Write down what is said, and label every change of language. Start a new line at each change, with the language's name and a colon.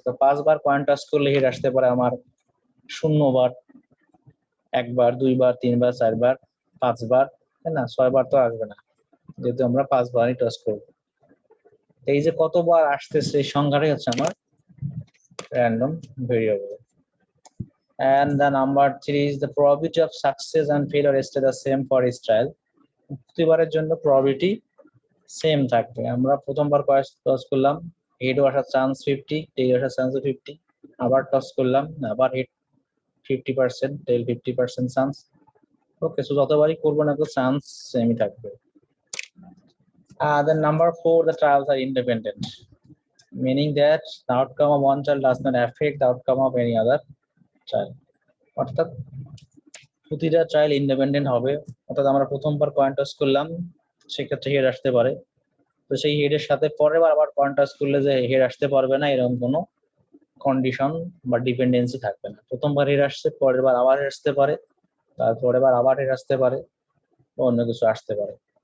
Bangla: তো 5 বার coin toss করলে head আসতে পারে আমার 0 বার, 1 বার, 2 বার, 3 বার, 4 বার, 5 বার, তাই না? 6 বার তো আসবে না, যেহেতু আমরা 5 বারই টস করব। এই যে কতবার আসতেছে এই সংখ্যাটাই হচ্ছে আমার random variable.
English: And the number 3 is the probability of success and failure stay the same for each trial.
Bangla: প্রতিবারের জন্য probability সেম থাকবে। আমরা প্রথমবার টস করলাম, হেড আসার চান্স 50, টেল আসার চান্স 50, আবার টস করলাম, আবার হেড 50%, টেল 50% চান্স। ওকে, সো যতবারই করবো না চান্স সেমই থাকবে।
English: Then number 4, the trials are independent, meaning that the outcome of one trial does not affect the outcome of any other trial.
Bangla: অর্থাৎ প্রতিটা ট্রায়াল ইন্ডিপেন্ডেন্ট হবে। অর্থাৎ আমরা প্রথমবার কয়েন টস করলাম, সেক্ষেত্রে হেড আসতে পারে, তো সেই হেডের সাথে পরের বার আবার কয়েন টস করলে যে হেড আসতে পারবে না, এরকম কোনো কন্ডিশন বা ডিপেন্ডেন্সি থাকবে না। প্রথমবার হেড আসছে, পরের বার আবার আসতে পারে, তারপরের বার আবার হেড আসতে পারে, অন্য কিছু আসতে পারে।